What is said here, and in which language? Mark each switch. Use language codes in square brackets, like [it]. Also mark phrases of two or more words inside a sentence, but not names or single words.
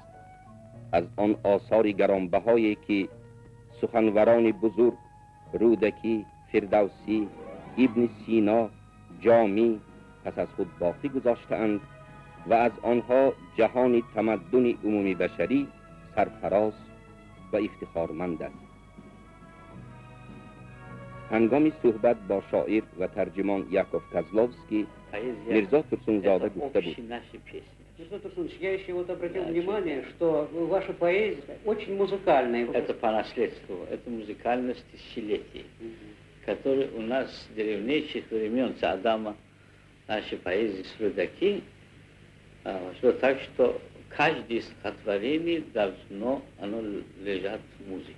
[fa] از آن آثار گرانبهایی که سخنوران بزرگ رودکی، فردوسی، ابن سینا، جامی پس از خود باقی گذاشته‌اند و از آنها جهان تمدن عمومی بشری سرفراز و افتخارمند است. هنگام صحبت با شاعر و ترجمان یاکов Козловский Мирза Турсунзаде گفته بود: [ru] Мирза Турсунович, я еще вот обратил внимание, что ваша поэзия очень музыкальная. Это по наследству, это музыкальность тысячелетий, которая у нас с древнейших времен Адама, нашей поэзии с Рудаки, что так, что каждое стихотворение должно, оно лежать в музыку.